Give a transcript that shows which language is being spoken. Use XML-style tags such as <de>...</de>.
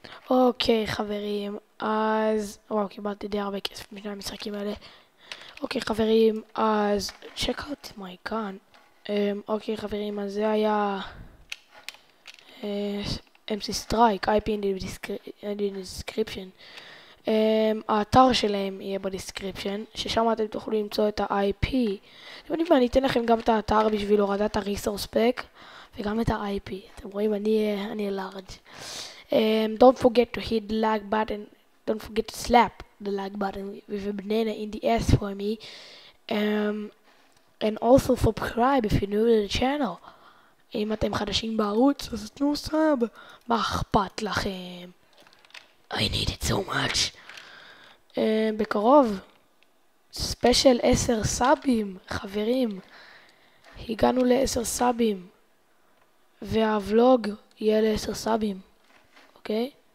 <he>אוקיי חברים, אז וואו קיבלתי די הרבה כסף משני המשחקים האלה. אוקיי חברים, אז</he> <en>check out my gun.</en> <he>אוקיי חברים, אז זה היה</he> <en>MC Strike, IP in the description.</en> <he>האתר שלהם יהיה בדיסקריפשן, ששם אתם תוכלו למצוא את ה-IP. אתם יודעים מה, אני אתן לכם גם את האתר בשביל הורדת ה-resource pack וגם את ה-IP. אתם רואים, אני large.</he> <en>Don't forget to hit the like button. Don't forget to slap the like button with a banana in the ass for me. And also subscribe if you're new to the channel.</en> <he>אם אתם חדשים בערוץ, אז תנו סאב. מה אכפת לכם?</he> <en>I need it so much.</en> <he>בקרוב, ספיישל 10 סאבים, חברים. הגענו ל10 סאבים. והוולוג יהיה ל10 סאבים. אוקיי?</he>